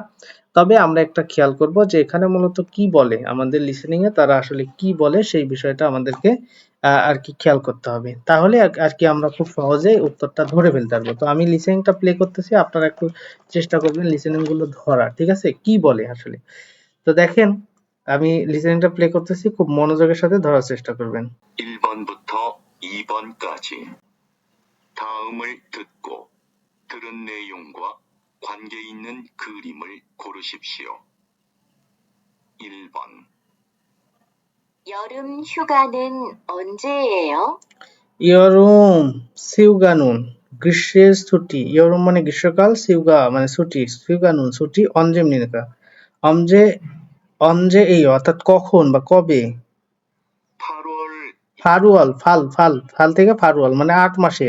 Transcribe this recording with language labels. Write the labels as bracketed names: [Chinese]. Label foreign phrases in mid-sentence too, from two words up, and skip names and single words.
[Bangla] তবে আমরা একটা খেয়াল করব যে এখানে মূলত কি বলে, আমাদের লিসেনিং এ তারা আসলে কি বলে সেই বিষয়টা আমাদেরকে আর কি খেয়াল করতে হবে, তাহলে আর কি আমরা খুব সহজে উত্তরটা ধরে ফেলতে পারবো। তো আমি লিসেনিংটা প্লে করতেছি, আপনারা একটু চেষ্টা করবেন লিসেনিং গুলো ধরা, ঠিক আছে, কি বলে আসলে। তো দেখেন আমি লিসেনিংটা প্লে করতেছি, খুব মনোযোগের সাথে ধরার চেষ্টা করবেন। [Korean] 1번부터 2번까지 다음을 듣고 들은 내용과 관계 있는 그림을 고르십시오. 1번 여름 휴가는 언제예요? 여름 휴가는 [Bangla] গ্রীষ্মের ছুটি, ইয়রুম মানে গ্রীষ্মকাল, সিউগা মানে ছুটি, সিউগানুন ছুটি, অঞ্জেম নিনকা অঞ্জে অঞ্জে এই অর্থাৎ কখন বা কবে, [Korean] 8월 팔월 팔 팔 팔 [Bangla] থেকে ফারুয়াল মানে 8 মাসের,